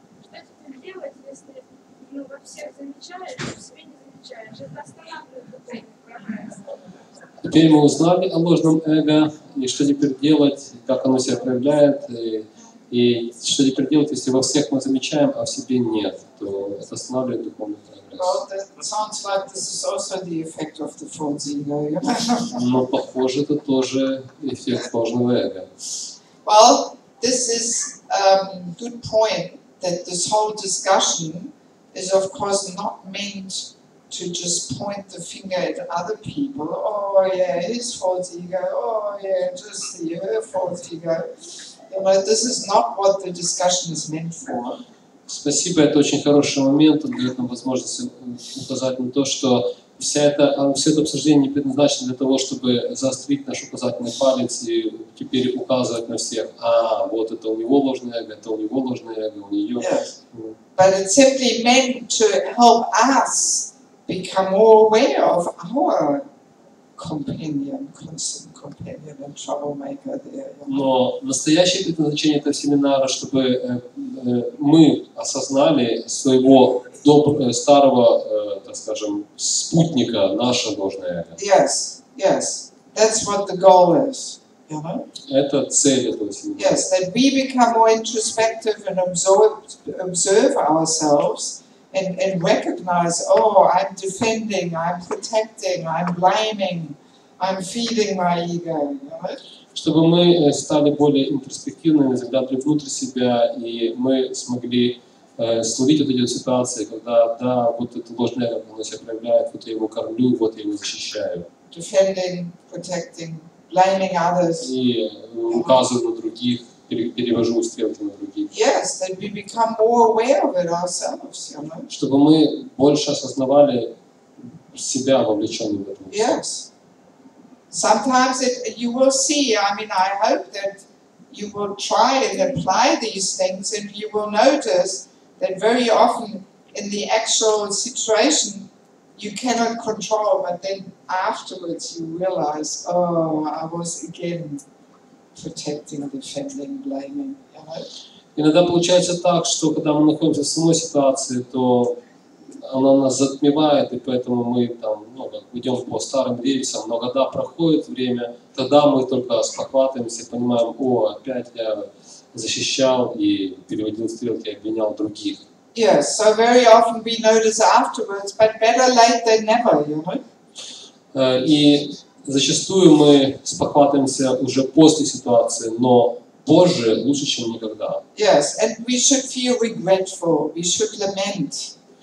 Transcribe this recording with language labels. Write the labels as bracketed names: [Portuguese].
[Russian] Что теперь делать, если во всех замечаешь, а в себе не замечаешь? Это останавливает духовный прогресс. Теперь мы узнали о ложном эго, и что теперь делать, как оно себя проявляет, и И что теперь делать, если во всех мы замечаем, а в себе нет, то это останавливает духовный прогресс. [English] Well, that sounds like this is also the effect of the false ego. [Russian] Но похоже, это тоже эффект ложного эго. [English] Well, this is a good point that this whole discussion is of course not meant to just point the finger at other people. Oh yeah, his false ego. Oh yeah, just see her false ego. You know, this is not what the discussion is meant for. [Russian] Спасибо, это очень хороший момент, он дает нам возможность указать на то, что все это обсуждение не предназначено для того, чтобы заострить наш указательный палец и теперь указывать на всех. А, вот это у него ложное эго, это у него ложное эго, у нее. [English] Yes. But it's simply meant to help us become more aware of our companion, constant companion and troublemaker there. [Russian] Но настоящее предназначение этого семинара, чтобы мы осознали своего старого, так скажем, спутника, наше ложное эго. [English] Yes, yes. That's what the goal is. You know? [Russian] Это цель этого семинара. [English] Yes, that we become more introspective and observe ourselves and recognize, oh, I'm defending, I'm protecting, I'm blaming, I'm feeding my ego. You know? [Russian] Чтобы мы стали более интроспективными, заглядывали внутрь себя, и мы смогли словить вот эти ситуации, когда, да, вот это ложное эго, оно себя проявляет, вот я его кормлю, вот я его защищаю. [English] Defending, protecting, blaming others. [Russian] И указываю на других, перевожу стрелки на других. [English] Yes, that we become more aware of it ourselves, you know. [Russian] Чтобы мы больше осознавали себя вовлеченным в это. [English] Yes. Sometimes you will see, I mean, I hope that you will try and apply these things and you will notice that very often in the actual situation you cannot control, but then afterwards you realize, oh, I was again protecting, defending, blaming, you know. [Russian] Иногда получается так, что когда мы находимся в самой ситуации, то она нас затмевает, и поэтому мы там, идем по старым рельсам, но когда проходит время, тогда мы только спохватываемся, понимаем, о, опять я защищал и переводил стрелки, обвинял других. [English] Yes, so very often we notice afterwards, but better late than never, you know. [Russian] И зачастую мы спохватываемся уже после ситуации, но позже лучше, чем никогда. [English] Yes, and we should feel regretful, we should lament.